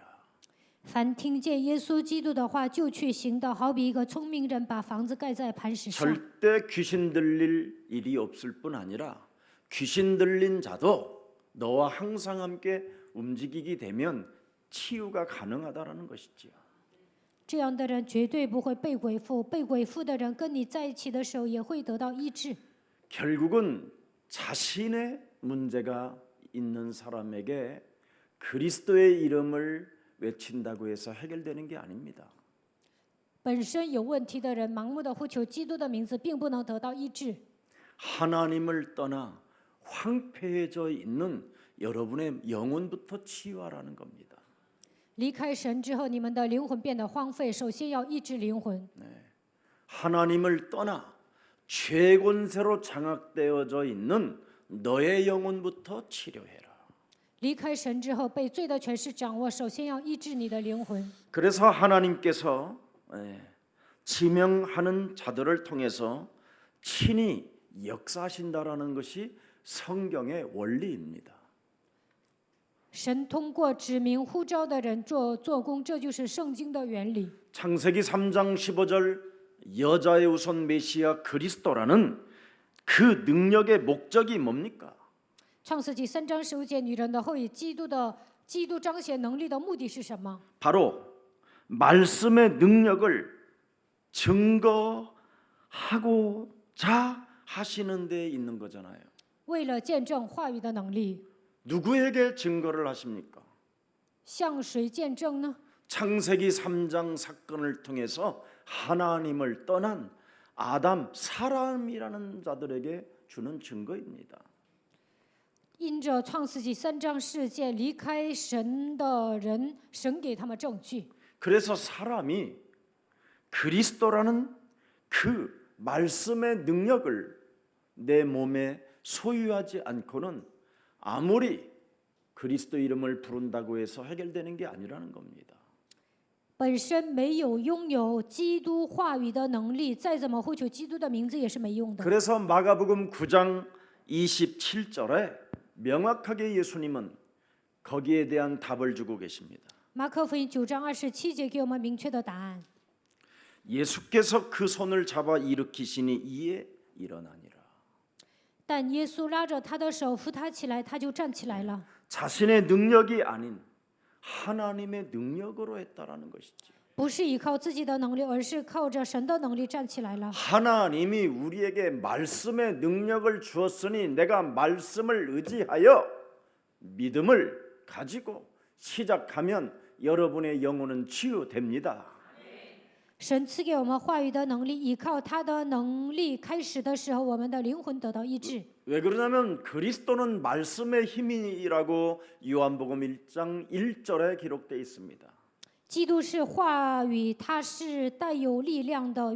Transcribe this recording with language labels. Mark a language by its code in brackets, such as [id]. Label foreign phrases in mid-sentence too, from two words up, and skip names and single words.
[zh] 凡听见耶稣基督的话就去行的，好比一个聪明人把房子盖在磐石上。 [ko] 절대 귀신 들릴 일이 없을 뿐 아니라 귀신 들린 자도 너와 항상 함께 움직이게 되면 치유가 가능하다라는 것이지요. [zh] 这样的人绝对不会被鬼附，被鬼附的人跟你在一起的时候也会得到医治。 [ko] 결국은 자신의 문제가 있는 사람에게 그리스도의 이름을 외친다고 해서 해결되는 게 아닙니다. [zh] 本身有问题的人盲目的呼求基督的名字，并不能得到医治。 [ko] 하나님을 떠나 황폐해져 있는 여러분의 영혼부터 치유하라는 겁니다. [zh] 离开神之后，你们的灵魂变得荒废，首先要医治灵魂。 [ko] 하나님을 떠나 죄권세로 장악되어져 있는 너의 영혼부터 치료해라. [zh] 离开神之后，被罪的权势掌握，首先要医治你的灵魂。 [ko] 그래서 하나님께서 지명하는 자들을 통해서 친히 역사하신다라는 것이 성경의 원리입니다. [zh] 神通过指明呼召的人做工，这就是圣经的原理。 [ko] 창세기 3장 15절 여자의 우선 메시아 그리스도라는 그 능력의 목적이 뭡니까? [zh] 创世纪3章15节，女人的后裔基督彰显能力的目的是什么？ [ko] 바로 말씀의 능력을 증거하고자 하시는 데 있는 거잖아요. [zh] 为了见证话语的能力。 [ko] 누구에게 증거를 하십니까? [zh] 向谁见证呢？ [ko] 창세기 3장 사건을 통해서 하나님을 떠난 아담, 사람이라는 자들에게 주는 증거입니다. [zh] 因着创世纪3章事件离开神的人，神给他们证据。 [ko] 그래서 사람이 그리스도라는 그 말씀의 능력을 내 몸에 소유하지 않고는 아무리 그리스도 이름을 부른다고 해서 해결되는 게 아니라는 겁니다. [zh] 本身没有拥有基督话语的能力，再怎么呼求基督的名字也是没用的。 [ko] 그래서 마가복음 9장 27절에 명확하게 예수님은 거기에 대한 답을 주고 계십니다. [zh] 马可福音9章27节给我们明确的答案。 [ko] 예수께서 그 손을 잡아 일으키시니 이에 일어나니라. [zh] 但耶稣拉着他的手扶他起来，他就站起来了。 [ko] 자신의 능력이 아닌 하나님의 능력으로 했다라는 것이죠. [zh] 不是依靠自己的能力，而是靠着神的能力站起来了。 [ko] 하나님이 우리에게 말씀의 능력을 주었으니 내가 말씀을 의지하여 믿음을 가지고 시작하면 여러분의 영혼은 치유됩니다. [zh] 神赐给我们话语的能力，依靠他的能力开始的时候，我们的灵魂得到医治。 [ko] 왜 그러냐면 그리스도는 말씀의 힘이라고 요한복음 1장 1절에 기록되어 있습니다. [zh] 基督是话语，它是带有力量的。